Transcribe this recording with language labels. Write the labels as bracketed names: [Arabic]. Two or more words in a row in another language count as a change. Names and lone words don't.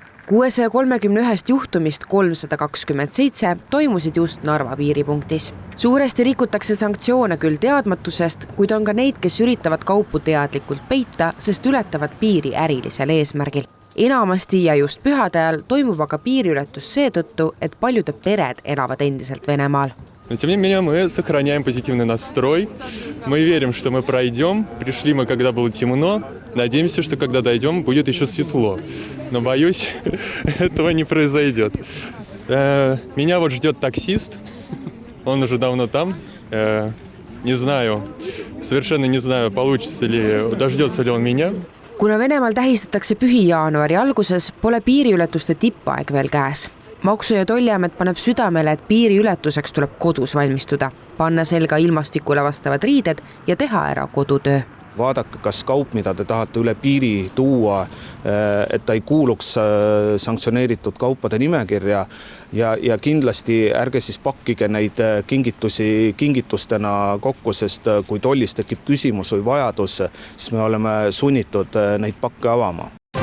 [Estonian] 631 juhtumist 327 toimusid just Narva piiripunktis. Suuresti rikutakse sanktsioone küll teadmatusest, kuid on ka neid, kes üritavad kaupu teadlikult peita, sest ületavad piiri ärilisel eesmärgil. Enamasti ja just pühade ajal toimub aga piiriületus seetõttu, et paljude pered elavad endiselt Venemaal. [Russian] Но тем не менее мы сохраняем позитивный настрой. Мы верим, что мы пройдем. Пришли мы, когда было темно. Надеемся, что когда дойдем, будет еще светло. Но боюсь, этого не произойдет. Меня вот ждет таксист. Он уже давно там. Не знаю, совершенно не знаю, получится ли, дождется ли он меня. [Estonian] Kuna Venemaal tähistatakse pühi jaanuari alguses, pole piiriületuste tippaeg veel käes. Maksu- ja Tolliamet paneb südamele, et piiriületuseks tuleb kodus valmistuda, panna selga ilmastikule vastavad riided ja teha ära kodutöö. Vaadake, kas kaup, mida te tahate üle piiri tuua, et ta ei kuuluks sanktsioneeritud kaupade nimekirja ja kindlasti ärge siis pakkige neid kingitusi kingitustena kokku, sest kui tollis tekib küsimus või vajadus, siis me oleme sunnitud neid pakke avama.